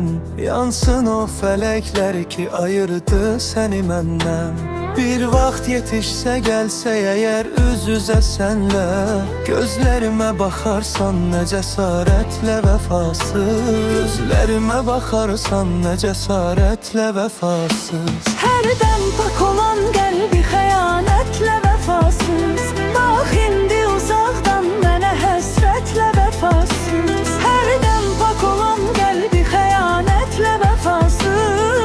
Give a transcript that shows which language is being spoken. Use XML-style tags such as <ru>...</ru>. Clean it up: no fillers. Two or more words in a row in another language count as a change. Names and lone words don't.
<tr>Yansın o felekler ki ayırdı seni menden. Bir vaxt yetişse gelse eğer üz üzə senle, gözlerime bakarsan ne cesaretle vefasız. Gözlerime bakarsan ne cesaretle vefasız.</tr> <az>Hərdən pak olan qəlbi xəyanətlə vəfasız. Bax indi uzaqdan mənə həsrətlə vəfasız. Hərdən pak olan qəlbi xəyanətlə vəfasız.</az>